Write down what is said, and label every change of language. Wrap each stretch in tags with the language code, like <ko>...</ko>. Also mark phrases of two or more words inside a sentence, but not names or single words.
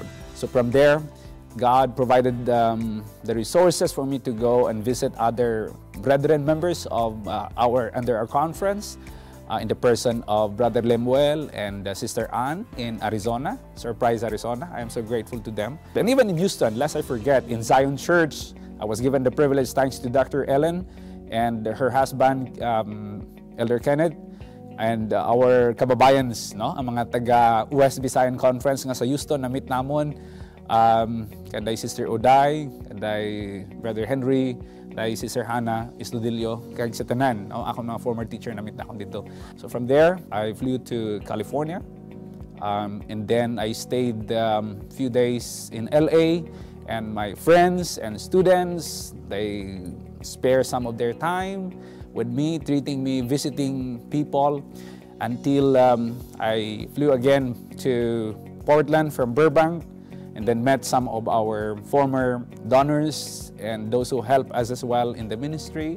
<en>So from there, God provided the resources for me to go and visit other brethren members of under our conference in the person of Brother Lemuel and Sister Ann in Arizona, Surprise, Arizona. I am so grateful to them. And even in Houston, lest I forget, in Zion Church, I was given the privilege, thanks to Dr. Ellen and her husband, Elder Kenneth, and our kababayans,</en> <hil>no, ang mga taga West Visayan Conference nga sa Houston, na-meet namon, kanday Sister Oday, kanday Brother Henry, kanday Sister Hannah Istudillo, kag sa tanan, no, ako mga</hil> <en>former teacher,</en> <hil>na-meet na ako dito.</hil> <en>So from there, I flew to California, and then I stayed few days in LA, and my friends and students, they spare some of their time with me, treating me, visiting people, until I flew again to Portland from Burbank, and then met some of our former donors and those who help us as well in the ministry.</en>